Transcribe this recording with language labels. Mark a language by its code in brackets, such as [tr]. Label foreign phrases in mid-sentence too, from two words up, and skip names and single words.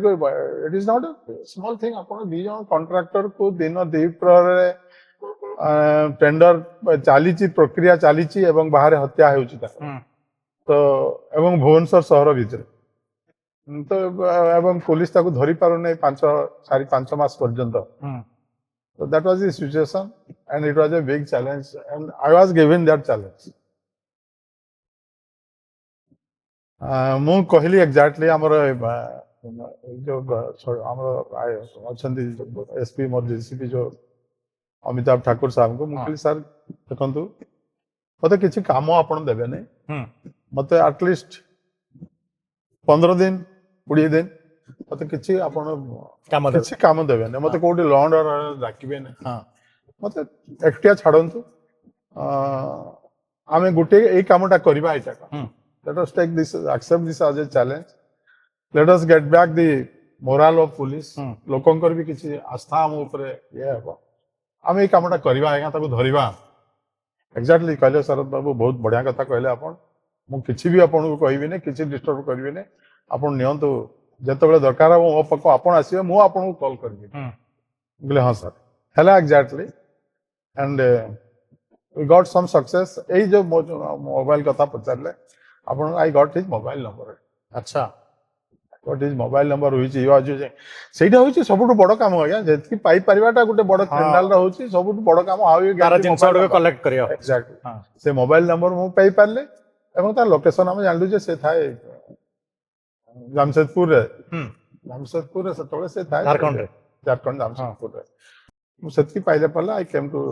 [or] କୁ [en] it is not small thing [or] ଆପଣ 2 ଜଣ କଣ୍ଟ୍ରାକ୍ଟର କୁ ଦିନ 2 ପ୍ରହରରେ ଟେଣ୍ଡର ଚାଲିଛି ପ୍ରକ୍ରିୟା ଚାଲିଛି ଏବଂ ବାହାରେ ହତ୍ୟା ହେଉଛି ତ ଏବଂ ଭୁବନେଶ୍ୱର ସହର ଭିତରେ ତ ଏବଂ ପୁଲିସ ତାକୁ ଧରି ପାରୁନି 4-5 ମାସ ପର୍ଯ୍ୟନ୍ତ [en] So that was the situation and it was a big challenge and I was given that challenge. [or] ମୁଁ କହିଲି ଏକ୍ଜାକ୍ଟଲି ଆମର ଯୋଉ ଆମର ଅଛନ୍ତି ଏସପି ମୋର ଡିସିପି ଯୋଉ ଅମିତାଭ ଠାକୁର ସାହେବଙ୍କୁ ମୁଁ କହିଲି ସାର୍ ଦେଖନ୍ତୁ ମତେ କିଛି କାମ ଆପଣ ଦେବେନି ମତେ ଆଟଲିଷ୍ଟ 15 ଦିନ 20 ଦିନ ମତେ କିଛି ଆପଣ କିଛି କାମ ଦେବେନି ମତେ କୋଉଠି ଲଣ୍ଡ ଡାକିବେନି ମତେ ଏକୁଟିଆ ଛାଡନ୍ତୁ ଆମେ ଗୋଟେ ଏଇ କାମଟା କରିବା ଏଇଟା [en] let us take this accept this as a challenge let us get back the morale of [or] police ଲୋକଙ୍କର ବି କିଛି ଆସ୍ଥା ଆମ ଉପରେ ଇଏ ହେବ ଆମେ ଏଇ କାମଟା କରିବା ଆଜ୍ଞା ତାକୁ ଧରିବା ଏକ୍ଜାକ୍ଟଲି କହିଲେ ଶରଦ ବାବୁ ବହୁତ ବଢିଆ କଥା କହିଲେ ଆପଣ ମୁଁ କିଛି ବି ଆପଣଙ୍କୁ କହିବିନି କିଛି ଡିଷ୍ଟର୍ବ କରିବିନି ଆପଣ ନିଅନ୍ତୁ ଯେତେବେଳେ ଦରକାର ହେବ ମୋ ପାଖକୁ ଆପଣ ଆସିବେ ମୁଁ ଆପଣଙ୍କୁ କଲ୍ କରିବି କହିଲେ ହଁ ସାର୍ ହେଲା [en] exactly and we got some success [or] ଏଇ ଯୋଉ ମୋବାଇଲ କଥା ପଚାରିଲେ ଆପଣ [en] I got his mobile number [or] ଆଚ୍ଛା [en] got his mobile number [or] ହୋଇଛି ସେଇଟା ହେଉଛି ସବୁଠୁ ବଡ କାମ ଆଜ୍ଞା ଯେତିକି ପାଇପାରିବାଟା ଗୋଟେ ବଡ କ୍ରିମିନାଲର ହେଉଛି ସବୁଠୁ ବଡ କାମ ଆଉ ଜିନିଷ ଗୁଡ଼ିକ କଲେକ୍ଟ କରିବା ଏକ୍ଜାକ୍ଟଲି ସେ ମୋବାଇଲ ନମ୍ବର ମୁଁ ପାଇପାରିଲି ଏବଂ ତାର ଲୋକେସନ ଆମେ ଜାଣିଲୁ ଯେ ସେ ଥାଏ ଜାମଶେଦପୁରରେ ସେତେବେଳେ ସେ ଥାଏ ଝାରଖଣ୍ଡ ଜାମଶେଦପୁରରେ ମୁଁ ସେତିକି ପାଇଲେ ପଡ଼ିଲା [en] I came to